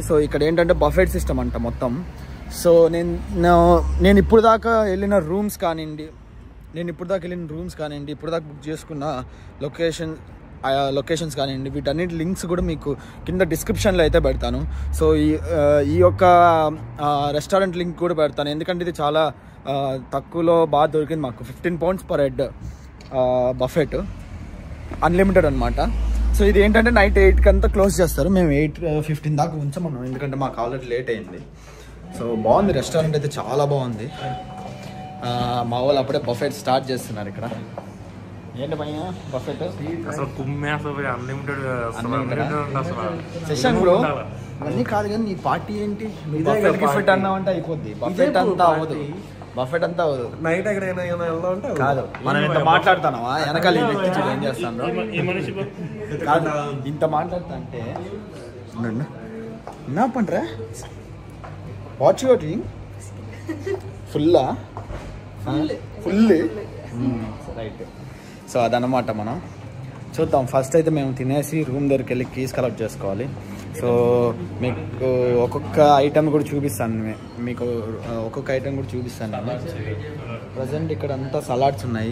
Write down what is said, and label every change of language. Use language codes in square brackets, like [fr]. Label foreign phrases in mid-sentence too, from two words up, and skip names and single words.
[te] సో ఇక్కడ ఏంటంటే [en] buffet system [te] అంట మొత్తం. సో నేను ఇప్పుడు దాకా వెళ్ళిన రూమ్స్ కానివ్వండి, ఇప్పుడు దాకా బుక్ చేసుకున్న లొకేషన్స్ కానివ్వండి, వీటన్నిటి లింక్స్ కూడా మీకు కింద డిస్క్రిప్షన్లో అయితే పెడతాను. సో ఈ యొక్క [en] restaurant link [te] కూడా పెడతాను, ఎందుకంటే ఇది చాలా తక్కువలో బాగా దొరికింది మాకు. [en] 15 pounds per head buffet, unlimited అనమాట. [te] సో ఇది ఏంటంటే నైట్ 8కి అంతా క్లోజ్ చేస్తారు. మేము 8:15 దాకా ఉంచామన్నాం, ఎందుకంటే మాకు [en] already late [te] అయింది. సో బాగుంది, రెస్టారెంట్ అయితే చాలా బాగుంది. మా వాళ్ళు అప్పుడే [en] buffet start [te] చేస్తున్నారు ఇక్కడ. ఏంటి భయ్యా [en] buffet session bro? [te] అన్నీ కాదు కానీ నీ పార్టీ ఏంటి? బఫెట్ అన్నావంటే అయిపోద్ది, బఫెట్ అంతా అవ్వదు. నైట్ ఎక్కడైనా కాదు, మనం ఇంత మాట్లాడుతున్నావా? వెనకాల ఈ వ్యక్తి చూడు ఏం చేస్తాను. కాదు ఇంత మాట్లాడుతా అంటే [ta] என்ன பண்ற? [en] watch your drink full right. [te] సో అదనమాట, మనం చూద్దాం. ఫస్ట్ అయితే మేము తినేసి రూమ్ దగ్గరికి వెళ్ళి [en] keys collect [te] చేసుకోవాలి. సో మీకు ఒక్కొక్క ఐటమ్ కూడా చూపిస్తాను, నేను ప్రజెంట్ ఇక్కడ అంతా సలాడ్స్ ఉన్నాయి.